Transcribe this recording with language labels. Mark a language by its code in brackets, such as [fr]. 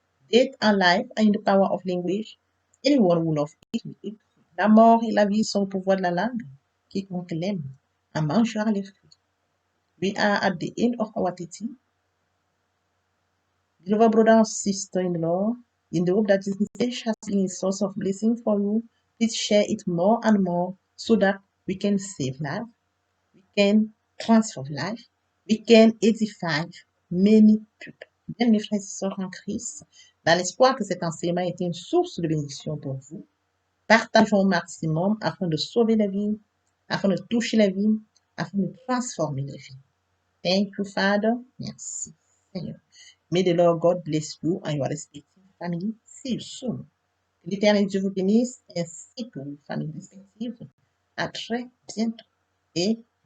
[en] Death and life are in the power of language. Anyone who loves it will eat. [fr] La mort et la vie sont au pouvoir de la langue. Quiconque l'aime en mangera les fruits. [en] We are at the end of our teaching. Beloved brother and sister in the Lord, in the hope that this message has been a source of blessing for you, please share it more and more so that we can save life, we can transform life, we can edify many people. [fr] Bien, mes frères et sœurs en Christ, dans l'espoir que cet enseignement ait été une source de bénédiction pour vous, partageons au maximum afin de sauver la vie, afin de toucher la vie, afin de transformer la vie. [en] Thank you, Father. [fr] Merci, Seigneur. [en] May the Lord God bless you and your respective family. See you soon. [fr] Que l'Éternel Dieu vous bénisse ainsi que vos familles respectives. À très bientôt. Et